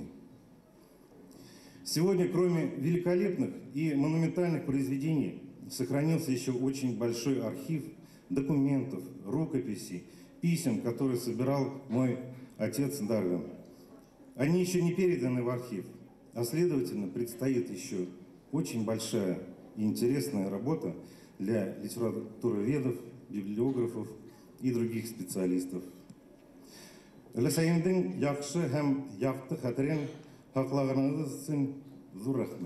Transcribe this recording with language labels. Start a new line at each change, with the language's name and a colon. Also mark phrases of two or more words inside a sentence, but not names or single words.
Russian: Сегодня, кроме великолепных и монументальных произведений, сохранился еще очень большой архив документов, рукописей, писем, которые собирал мой отец Дарвин. Они еще не переданы в архив, а следовательно, предстоит еще очень большая и интересная работа для литературоведов, библиографов и других специалистов.
Tatar: Өләсәйемдең яхшы һәм якты хәтерен һаклаганыгыз өчен зур рәхмәт.